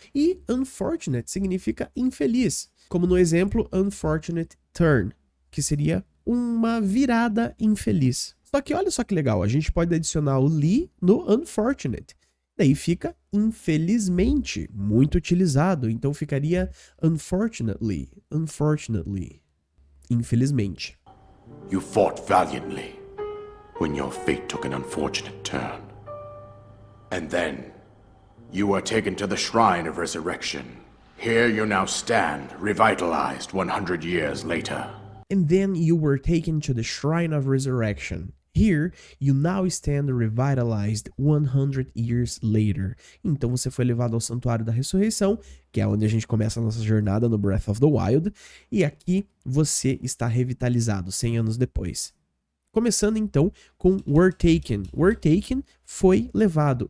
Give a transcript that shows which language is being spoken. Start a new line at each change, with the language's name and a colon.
Portuguese: E unfortunate significa infeliz. Como no exemplo,
English: unfortunate turn,
Portuguese: que seria uma virada infeliz. Só que olha só que legal, a gente pode adicionar o li no unfortunate. Daí fica infelizmente, muito utilizado. Então ficaria unfortunately, infelizmente.
English: You fought valiantly when your fate took an unfortunate turn. And then, you were taken to the Shrine of Resurrection. Here you now stand, revitalized 100 years later. And then you were taken to the Shrine of Resurrection. Here, you now stand revitalized 100 years later.
Portuguese: Então você foi levado ao Santuário da Ressurreição, que é onde a gente começa a nossa jornada no Breath of the Wild, e aqui você está revitalizado 100 anos depois. Começando então com
English: were taken. Were taken
Portuguese: foi levado.